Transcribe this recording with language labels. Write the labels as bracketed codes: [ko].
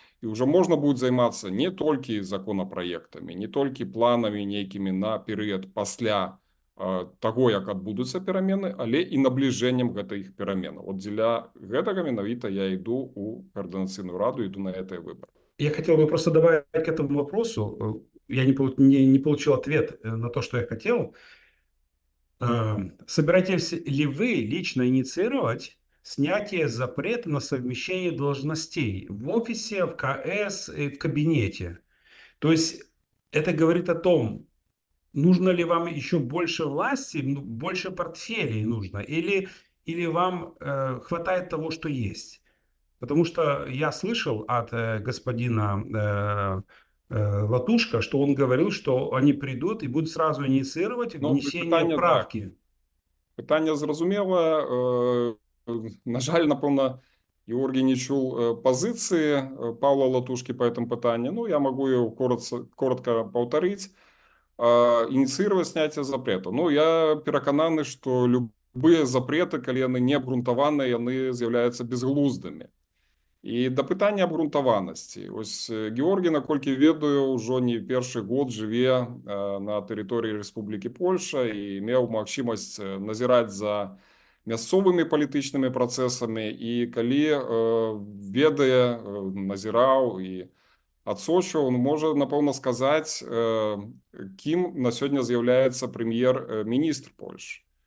[be] І ўжо можна будзе займацца не толькі законапраектамі, не толькі планамі нейкімі на перыяд пасля таго, як адбудуцца перамены, але і набліжэннем гэтых пераменаў. Вот дзеля гэтага менавіта я іду ў Координаційную раду, іду на гэтыя выборы. [ru] Я хотел бы просто добавить к этому вопросу. Я не получил ответ на то, что я хотел. Собираетесь ли вы лично инициировать снятие запрета на совмещение должностей в офисе, в КС и в кабинете? То есть это говорит о том, нужно ли вам еще больше власти, больше портфелей нужно, или вам хватает того, что есть? Потому что я слышал от господина Латушка, что он говорил, что они придут и будут сразу инициировать внесение правки. [uk] Питання зрозуміле. На жаль, напевно, Георгий не чув позиції Павла Латушки [ru] по этому [uk] питанню. [ru] Ну, я могу ее коротко повторить. Инициировать снятие запрета. [uk] Ну, я переконаний, [ru] что [uk] любые запреты, коли вони не обґрунтовані, вони з'являються безглуздими. І до питання обґрунтованості. Ось Георгій, [be] наколькі ведаю, [uk] уже не перший год живе на території Республіки Польща і мав можливість [be] назирати за мясцовымі палітычнымі працэсамі, і калі ведае, назіраў і адсочваў, он можа, напэўна, сказаць, кім на сёння з'яўляецца прэм'ер-міністр Польшчы.